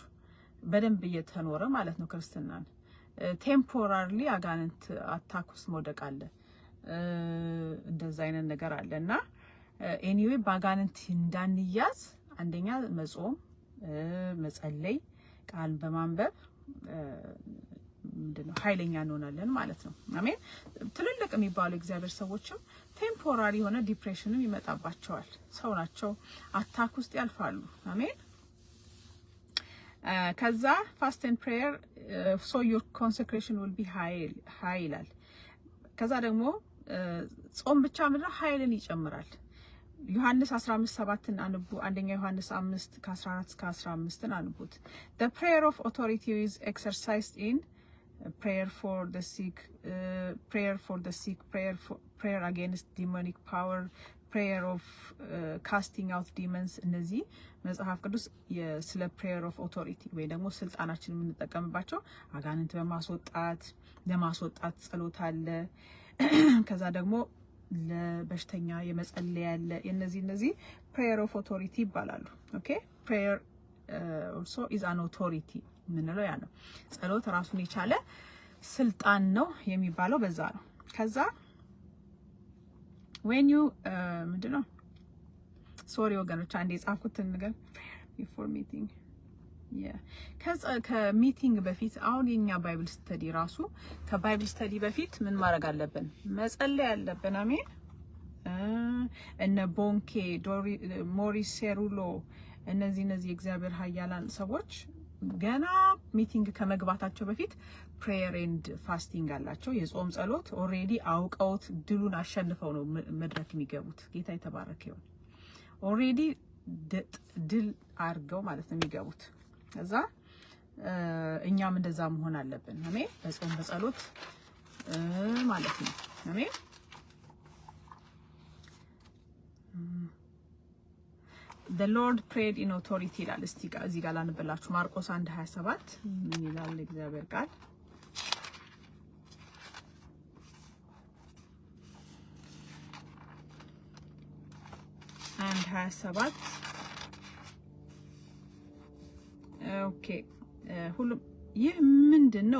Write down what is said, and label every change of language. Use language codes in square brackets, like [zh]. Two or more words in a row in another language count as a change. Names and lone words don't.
[am] በደንብ እየተኖረ ማለት ነው ክርስትናን። ቴምፖራሪ አጋንንት አታኩስ መውደቅ አለ፣ እንደዛ አይነት ነገር አለና ኤኒዌይ በአጋንንት እንዳንያዝ አንደኛ መጾም፣ መጸለይ፣ ቃል በማንበብ ምንድነው ኃይለኛ እንሆናለን ማለት ነው። አሜን። ትልልቅ የሚባሉ እግዚአብሔር ሰዎችም ቴምፖራሪ የሆነ ዲፕሬሽንም ይመጣባቸዋል። ሰው ናቸው፣ አታክ ውስጥ ያልፋሉ። አሜን። ከዛ [en] fast and prayer so your consecration will be high [am] ይላል። ከዛ ደግሞ ጾም ብቻ ምንድነው ኃይልን ይጨምራል። ዮሐንስ 15:7ን አንቡ። አንደኛ ዮሐንስ 5:14-15ን አንቡት። [en] the prayer of authority is exercised in prayer for the sick, prayer against demonic power, prayer of casting out demons። [am] እነዚህ መጽሐፍ ቅዱስ ስለ [en] prayer of authority [am] ወይ ደግሞ ስልጣናችን የምንጠቀምባቸው አጋንንት ለማስወጣት ጸሎት አለ። ከዛ ደግሞ ለበሽተኛ የመጸለይ ያለ። እነዚህ [en] prayer of authority [am] ይባላሉ። ኦኬ [en] prayer also is an authority [am] ምንለው ያ ነው። ጸሎት ራሱን የቻለ ስልጣን ነው የሚባለው በዛ ነው። ከዛ [en] when you [am] ምንድነው ሶሪ ወገኖች አንዴ ጻፍኩትን ነገር [en] before meeting [am] ከሚቲንግ በፊት አሁን የኛ [en] Bible study [am] ራሱ [en] ከBible study [am] በፊት ምን ማድረግ አለብን? መጸለይ አለብን። አሜን። እነ ቦንኬ ሞሪስ ሴሩሎ እነዚህ እግዚአብሔር ኃያላን ሰዎች ገና ሚቲንግ ከመግባታቸው በፊት prayer [en] and fasting [am] አላቸው። የጾም ጸሎት ኦሬዲ አውቀውት ድሉን አሸንፈው ነው መድረክ የሚገቡት። ጌታ የተባረከ ይሁን። ኦሬዲ ድል አድርገው ማለት ነው የሚገቡት። ከዛ እኛም እንደዛ መሆን አለብን። አሜን። በጾም በጸሎት ማለት ነው። አሜን። [en] The Lord prayed in authority [am] ይላል። እስቲ እዚህ ጋር ላንብላችሁ። ማርቆስ 1:27 ምን ይላል እግዚአብሔር ቃል? and 27 ኦኬ ሁሉም ይህ ምንድነው?